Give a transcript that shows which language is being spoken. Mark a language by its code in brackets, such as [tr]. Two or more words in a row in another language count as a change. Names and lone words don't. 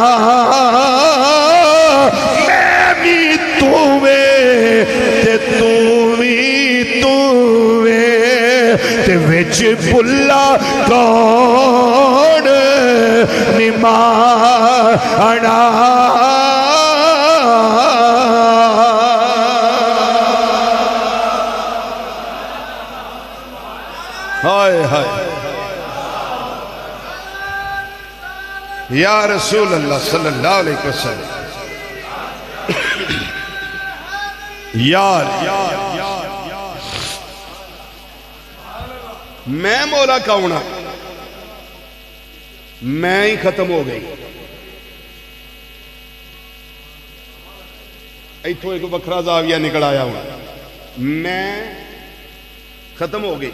[pa] میں بھی تُوویں تے تُو بھی تُوویں تے وچ بُھلا کون نمانا. [ar] ہائے ہائے يا رسول الله صلى الله عليه وسلم. [pa] یار میں مولا کون، میں ہی ختم ہو گئی. ایتھوں اک وکھرا زاویہ نکل آیا ہوں، میں ختم ہو گئی.